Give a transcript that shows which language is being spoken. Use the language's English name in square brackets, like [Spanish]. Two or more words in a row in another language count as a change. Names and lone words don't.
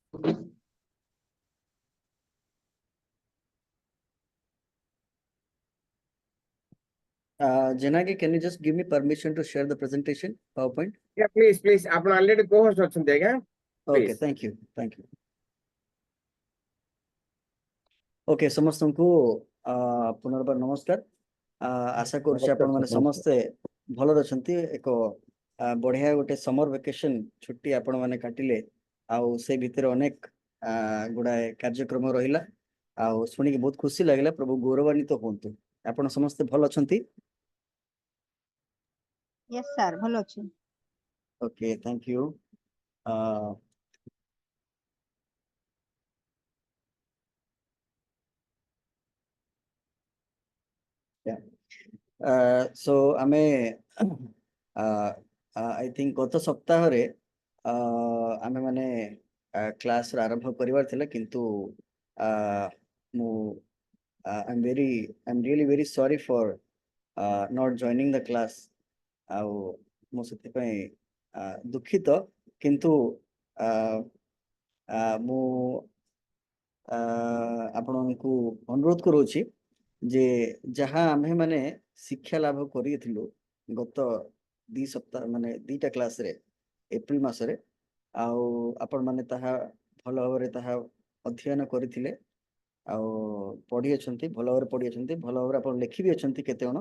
[English] Janagi, can you just give me permission to share the presentation, PowerPoint? Yeah, please. [Odia] ଆପଣ [English] already co-host [Odia] ଅଛନ୍ତି ଆଜ୍ଞା. [English] Okay, Please. thank you. [Odia] Okay, ସମସ୍ତଙ୍କୁ ପୁନର୍ବାର ନମସ୍କାର। ଆଶା କରୁଛି ଆପଣ ମାନେ ସମସ୍ତେ ଭଲରେ ଅଛନ୍ତି। ଏକ ବଢିଆ ଗୋଟେ [English] summer vacation [Odia] ଛୁଟି ଆପଣ ମାନେ କାଟିଲେ, ଆଉ ସେ ଭିତରେ ଅନେକ ଗୁଡାଏ କାର୍ଯ୍ୟକ୍ରମ ରହିଲା, ଆଉ ଶୁଣିକି ବହୁତ ଖୁସି ଲାଗିଲା। ପ୍ରଭୁ ଗୌରବାନ୍ୱିତ ହୁଅନ୍ତୁ। ଆପଣ ସମସ୍ତେ ଭଲ ଅଛନ୍ତି? [English] Yes, sir. [Odia] ଭଲ ଅଛି। [English] Okay, thank you. Yeah. [Odia] So ଆମେ [English] I think [Odia] ଗତ ସପ୍ତାହରେ ଆମେ ମାନେ କ୍ଲାସ ଆରମ୍ଭ କରିବାର ଥିଲା, କିନ୍ତୁ ମୁଁ [English] I'm really very sorry for not joining the class। [Odia] ଆଉ ମୁଁ ସେଥିପାଇଁ ଦୁଃଖିତ, କିନ୍ତୁ ମୁଁ ଆପଣଙ୍କୁ ଅନୁରୋଧ କରୁଛି ଯେ ଯାହା ଆମେ ମାନେ ଶିକ୍ଷା ଲାଭ କରିଥିଲୁ ଗତ 2 ସପ୍ତାହ ମାନେ 2ଟା କ୍ଲାସରେ ଏପ୍ରିଲ ମାସରେ, ଆଉ ଆପଣ ମାନେ ତାହା ଭଲ ଭାବରେ ତାହା ଅଧ୍ୟୟନ କରିଥିଲେ, ଆଉ ପଢି ଅଛନ୍ତି, ଭଲ ଭାବରେ ପଢି ଅଛନ୍ତି, ଭଲ ଭାବରେ ଆପଣ ଲେଖି ବି ଅଛନ୍ତି କେତେ ଜଣ।